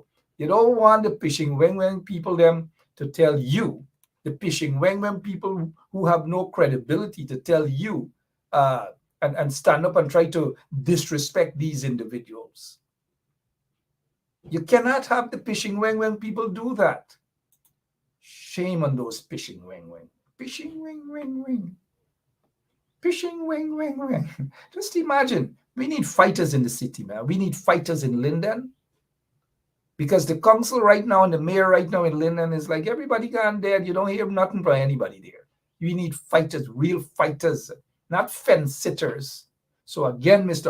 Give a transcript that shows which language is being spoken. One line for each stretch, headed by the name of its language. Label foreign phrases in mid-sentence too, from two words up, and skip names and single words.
English: You don't want the pishing Weng Weng people them to tell you, the pishing Weng Weng people who have no credibility to tell you and stand up and try to disrespect these individuals. You cannot have the pishing Weng Weng people do that. Shame on those pishing Weng Weng. Pishing Weng Weng Weng. Pishing Weng Weng Weng. Just imagine, we need fighters in the city, man. We need fighters in Linden. Because the council right now and the mayor right now in Linden is like, everybody gone dead. You don't hear nothing from anybody there. We need fighters, real fighters, not fence sitters. So again, Mr.